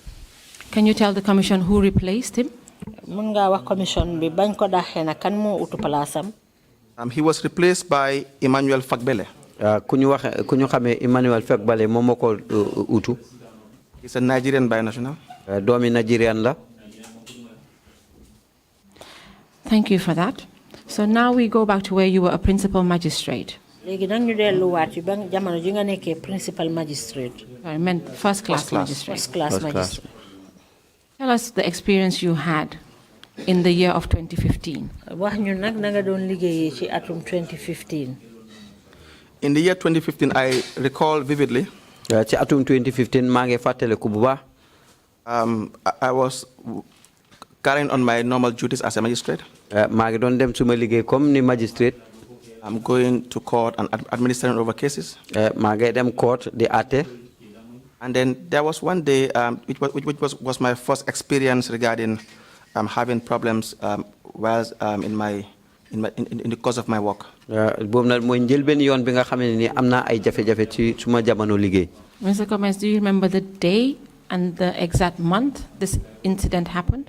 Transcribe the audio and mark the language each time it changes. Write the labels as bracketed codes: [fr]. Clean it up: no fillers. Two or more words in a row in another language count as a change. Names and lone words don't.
[en] Can you tell the commission who replaced him? [wo] mun ngaa wax commission bi bañ ko daxee na kan moo utu palaasam. [en] He was replaced by Emmanuel Fagbele. [wo] ku ñu xamee Emmanuel Fagbele moom moo ko utu. [en] He's a Nigerian binational. [wo] doomi Nigerian la. [en] Thank you for that. So now we go back to where you were a principal magistrate. [wo] léegi nag ñu delluwaat ci ba jamono ji nga nekkee [en] principal magistrate. I meant first class magistrate. First class magistrate. Tell us the experience you had in the year of 2015. [wo] wax ñu nag na nga doon liggéeyee ci atum 2015. [en] In the year 2015, I recall vividly. [wo] ci atum 2015 maa ngi fàttaliku bu baax. [en] I was carrying on my normal duties as a magistrate. [wo] maa ngi doon dem suma liggéey comme ni magistrate. [en] I'm going to court and administering over cases. [wo] maa ngi dem court di àtte. [en] And then there was one day, which was my first experience regarding having problems while in the course of my work. Mr. Gomez, do you remember the day and the exact month this incident happened?